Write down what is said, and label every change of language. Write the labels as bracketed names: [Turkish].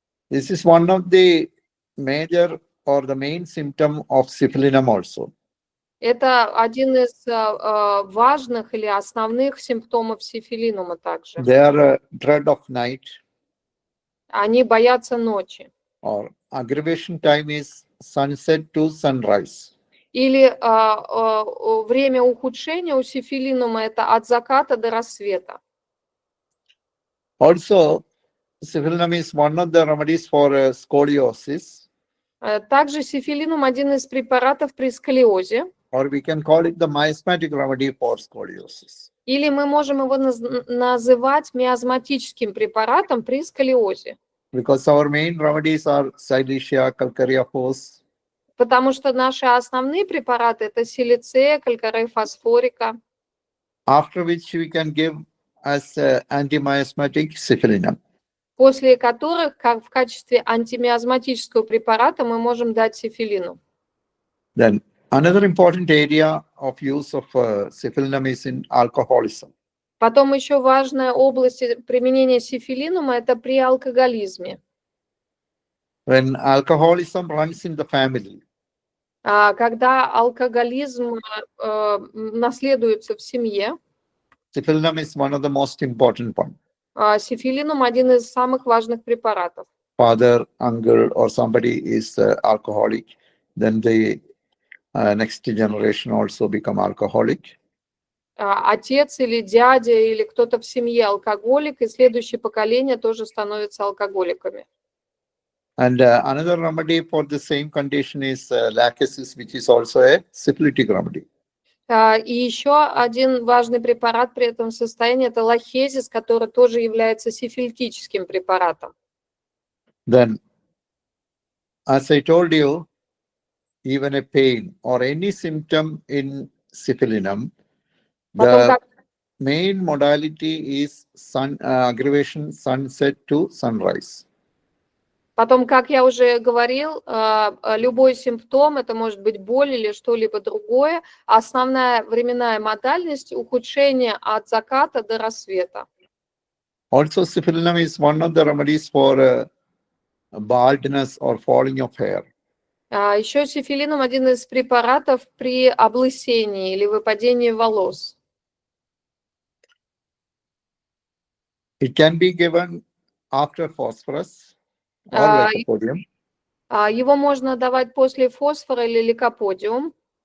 [English] This is one of the major or the main symptom of Syphilinum also. [Russian] Это один из важных или основных симптомов сифилинума также. [English] They are dread of night, [Russian] Они боятся ночи. [English] or aggravation time is sunset to sunrise. [Russian] Или время ухудшения у сифилинума – это от заката до рассвета. [English] Also, Syphilinum is one of the remedies for scoliosis, [Russian] Также сифилинум – один из препаратов при сколиозе. [English] or we can call it the miasmatic remedy for scoliosis. [Russian] Или мы можем его называть миазматическим препаратом при сколиозе. [English] Because our main remedies are Silesia, Calcarea phos, [Russian] Потому что наши основные препараты – это силицея, калькария фосфорика, [English] after which we can give as anti-miasmatic Syphilinum. [Russian] после которых, как в качестве антимиазматического препарата, мы можем дать сифилину. [English] Then another important area of use of Syphilinum is in alcoholism. [Russian] Потом еще важная область применения сифилинума – это при алкоголизме. [English] When alcoholism runs in the family, [Russian] Когда алкоголизм наследуется в семье, [English] Syphilinum is one of the most important one. [Russian] сифилинум – один из самых важных препаратов. [English] Father, uncle, or somebody is alcoholic, then the next generation also become alcoholic. [Russian] Отец или дядя или кто-то в семье алкоголик, и следующее поколение тоже становятся алкоголиками. [English] And another remedy for the same condition is lachesis, which is also a syphilitic remedy. [Russian] И еще один важный препарат при этом состоянии – это лахезис, который тоже является сифилитическим препаратом. [English] Then, as I told you, even a pain or any symptom in Syphilinum, [Russian] Потом, [English] the main modality is aggravation sunset to sunrise. [Russian] Потом, как я уже говорил, любой симптом, это может быть боль или что-либо другое, основная временная модальность – ухудшение от заката до рассвета. [English] Also, Syphilinum is one of the remedies for baldness or falling of hair. [Russian] Еще сифилинум – один из препаратов при облысении или выпадении волос. [English] It can be given after phosphorus or lycopodium. [Russian] Его можно давать после фосфора или лейкоподиум.